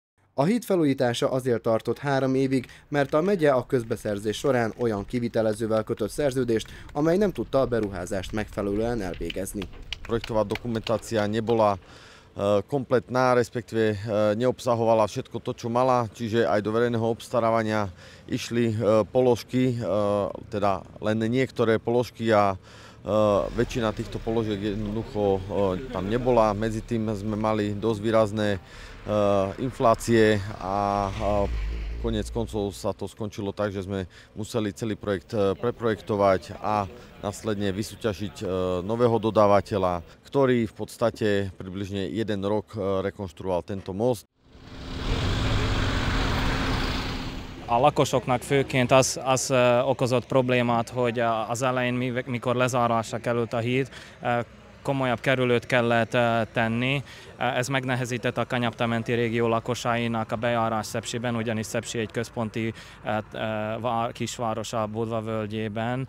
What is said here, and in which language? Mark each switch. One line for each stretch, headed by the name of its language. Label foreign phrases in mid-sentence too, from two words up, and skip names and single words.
Hungarian: A híd felújítása azért tartott 3 évig, mert a megye a közbeszerzés során olyan kivitelezővel kötött szerződést, amely nem tudta a beruházást megfelelően elvégezni.
Slovak: Projektová dokumentácia nebola kompletná, respektíve neobsahovala všetko to, čo mala, čiže aj do verejného obstarávania išli položky, teda len niektoré položky a väčšina týchto položiek jednoducho tam nebola. Medzi tým sme mali dosť výrazné inflácie a koniec koncov sa to skončilo tak, že sme museli celý projekt preprojektovať a následne vysúťažiť nového dodávateľa, ktorý v podstate približne 1 rok rekonštruoval tento most.
Hungarian: A lakosoknak főként az okozott problémát, hogy az elején, mikor lezárásra került a híd, komolyabb kerülőt kellett tenni. Ez megnehezítette a Kanyapta-menti régió lakosainak a bejárás Szepsiben, ugyanis Szepsi egy központi kisváros a Budva völgyében.